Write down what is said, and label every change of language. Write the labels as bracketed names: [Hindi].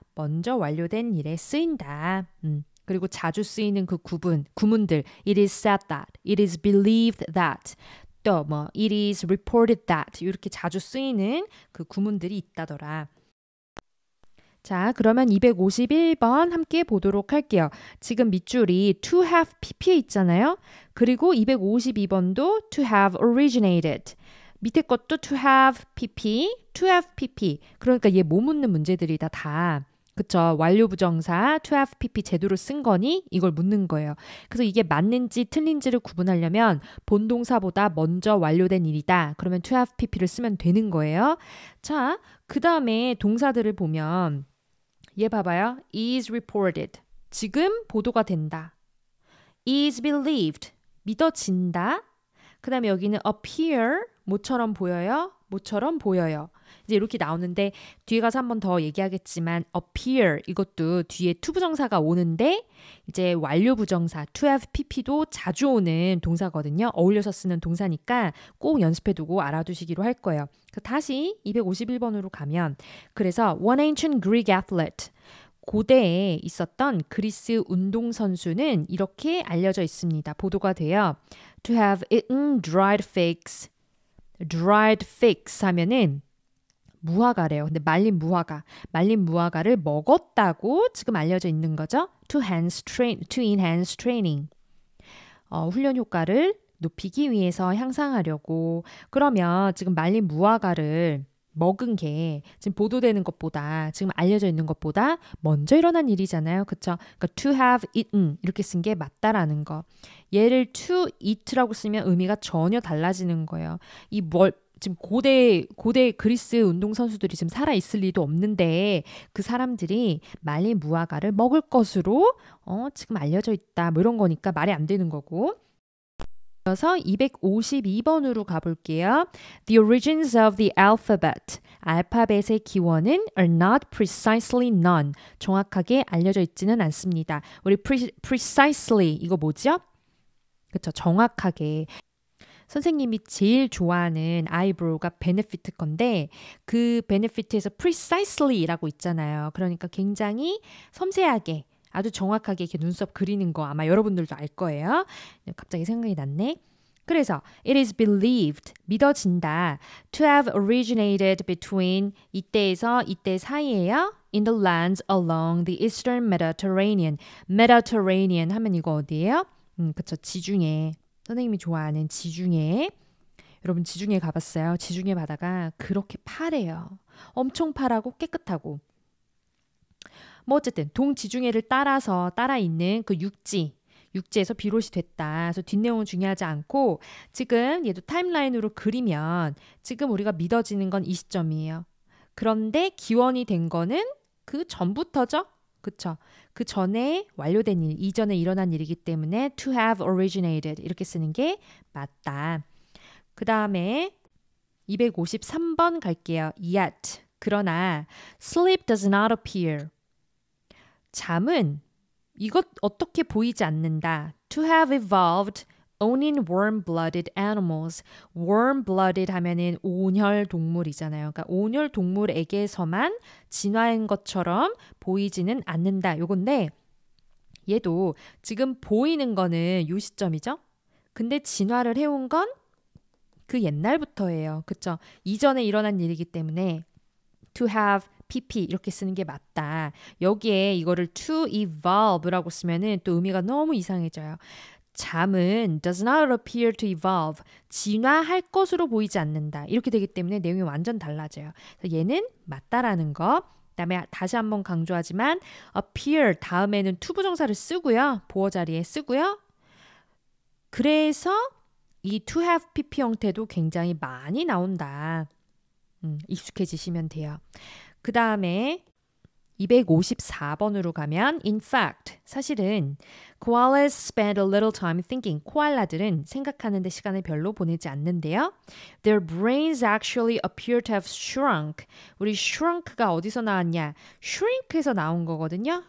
[Korean] 먼저 완료된 일에 쓰인다. 그리고 자주 쓰이는 그 구문들 [English] it is said that, it is believed that, 또 뭐 it is reported that [Korean] 이렇게 자주 쓰이는 그 구문들이 있다더라. 자, 그러면 251번 함께 보도록 할게요. 지금 밑줄이 to have pp에 있잖아요. 그리고 252번도 to have originated. 밑에 것도 to have pp, to have pp. 그러니까 얘 뭐 묻는 문제들이다 다. 그쵸? 완료 부정사 to have pp 제대로 쓴 거니? 이걸 묻는 거예요. 그래서 이게 맞는지 틀린지를 구분하려면 본동사보다 먼저 완료된 일이다. 그러면 to have pp를 쓰면 되는 거예요. 자, 그 다음에 동사들을 보면 얘 봐봐요. is reported. 지금 보도가 된다. is believed. 믿어진다. 그 다음에 여기는 appear. 뭐처럼 보여요? 뭐처럼 보여요. 이제 이렇게 나오는데 뒤에 가서 한 번 더 얘기하겠지만 appear 이것도 뒤에 to 부정사가 오는데 이제 완료 부정사 to have pp도 자주 오는 동사거든요. 어울려서 쓰는 동사니까 꼭 연습해두고 알아두시기로 할 거예요. 다시 251번으로 가면 그래서 [English] one ancient Greek athlete [Korean] 고대에 있었던 그리스 운동선수는 이렇게 알려져 있습니다. 보도가 돼요. [English] To have eaten dried figs. [Korean] dried figs 하면은 무화과래요. 근데 말린 무화과를 먹었다고 지금 알려져 있는 거죠. [English] to enhance training. [Korean] 훈련 효과를 높이기 위해서 향상하려고. 그러면 지금 말린 무화과를 먹은 게 지금 보도되는 것보다 지금 알려져 있는 것보다 먼저 일어난 일이잖아요. 그쵸? 그러니까 to have eaten 이렇게 쓴 게 맞다라는 거. 얘를 to eat라고 쓰면 의미가 전혀 달라지는 거예요. 지금 고대 그리스 운동선수들이 지금 살아있을 리도 없는데 그 사람들이 말린 무화과를 먹을 것으로 지금 알려져 있다. 뭐 이런 거니까 말이 안 되는 거고. 그래서 252번으로 가볼게요. [English] The origins of the alphabet. [Korean] 알파벳의 기원은 [English] are not precisely known. [Korean] 정확하게 알려져 있지는 않습니다. 우리 precisely 이거 뭐죠? 그쵸, 정확하게. 선생님이 제일 좋아하는 아이브로우가 베네피트 건데 그 베네피트에서 precisely라고 있잖아요. 그러니까 굉장히 섬세하게 아주 정확하게 이렇게 눈썹 그리는 거 아마 여러분들도 알 거예요. 갑자기 생각이 났네. [English] 그래서 it is believed, [Korean] 믿어진다. [English] to have originated between [Korean] 이때에서 이때 사이에요. [English] in the lands along the eastern Mediterranean. [Korean] Mediterranean 하면 이거 어디예요? 그쵸, 지중해. 선생님이 좋아하는 지중해. 여러분 지중해 가봤어요? 지중해 바다가 그렇게 파래요. 엄청 파라고 깨끗하고. 뭐 어쨌든 동지중해를 따라 있는 그 육지에서 비롯이 됐다. 그래서 뒷내용은 중요하지 않고 지금 얘도 타임라인으로 그리면 지금 우리가 믿어지는 건 이 시점이에요. 그런데 기원이 된 거는 그 전부터죠. 그쵸? 그 전에 완료된 일, 이전에 일어난 일이기 때문에 to have originated 이렇게 쓰는 게 맞다. 그 다음에 253번 갈게요. [English] Yet, [Korean] 그러나 [English] sleep does not appear. [Korean] 잠은 이것 어떻게 보이지 않는다. [English] To have evolved only in warm-blooded animals. [Korean] warm-blooded 하면은 온혈 동물이잖아요. 그러니까 온혈 동물에게서만 진화한 것처럼 보이지는 않는다. 요건데 얘도 지금 보이는 거는 요 시점이죠. 근데 진화를 해온 건 그 옛날부터예요. 그쵸? 이전에 일어난 일이기 때문에 to have pp 이렇게 쓰는 게 맞다. 여기에 이거를 to evolve라고 쓰면은 또 의미가 너무 이상해져요. 잠은 [English] does not appear to evolve. [Korean] 진화할 것으로 보이지 않는다. 이렇게 되기 때문에 내용이 완전 달라져요. 그래서 얘는 맞다라는 거. 그다음에 다시 한번 강조하지만 appear 다음에는 to 부정사를 쓰고요. 보어 자리에 쓰고요. 그래서 이 to have pp 형태도 굉장히 많이 나온다. 익숙해지시면 돼요. 그 다음에 254번으로 가면 [English] in fact, [Korean] 사실은 [English] koalas spend a little time thinking. [Korean] 코알라들은 생각하는 데 시간을 별로 보내지 않는데요. [English] Their brains actually appear to have shrunk. [Korean] 우리 shrunk가 어디서 나왔냐? shrink에서 나온 거거든요.